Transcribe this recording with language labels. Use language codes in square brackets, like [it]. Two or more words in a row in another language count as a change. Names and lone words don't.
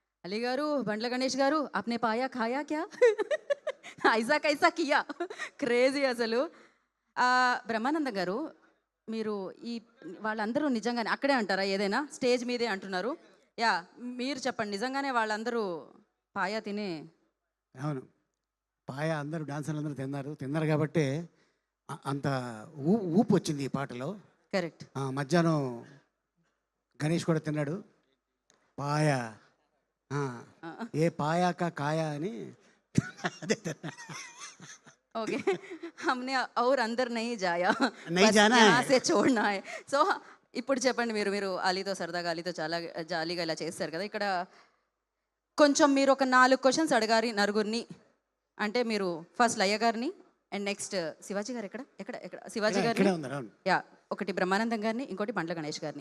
[te] అలీ గారు, బండ్ల గణేష్ గారు, [hi] अपने पाया खाया क्या? ऐसा कैसा किया? [te] క్రేజీ అసలు. బ్రహ్మానందం గారు, మీరు ఈ వాళ్ళందరూ నిజంగానే అక్కడే అంటారా ఏదైనా? స్టేజ్ మీదే అంటున్నారు. యాహ్! మీరు చెప్పండి. నిజంగానే వాళ్ళందరూ పాయా తినే అవును. పాయ అందరూ డాన్సర్లందరూ తిన్నారు. తిన్నారు గాబట్టే అంత ఊపొచ్చింది ఈ పాటలో. కరెక్ట్. మధ్యాహ్నం గణేష్ కూడా తిన్నాడు. పాయ ఆ! ఆ! ఏ పాయాక కాయ అని అదే తిన్నా. ఓకే. [hi] हमने और अंदर नहीं जाया. నై बस జానా यहाँ से छोड़ना है. [te] సో, ఇప్పుడు చెప్పండి మీరు మీరు అలీతో సరదాగా అలీతో చాలా జాలీగా ఇలా చేస్తారు కదా! ఇక్కడ కొంచెం మీరు ఒక 4 క్వెషన్స్ అడగాలి నలుగురిని. అంటే మీరు ఫస్ట్ లయ్య గారిని అండ్ నెక్స్ట్ శివాజీ గారు ఎక్కడ? ఎక్కడ? ఎక్కడ? శివాజీ గారిని. ఇక్కడే ఉన్నారు. అవును. యాహ్! ఒకటి బ్రహ్మానందం గారిని, ఇంకోటి బండ్ల గణేష్ గారిని.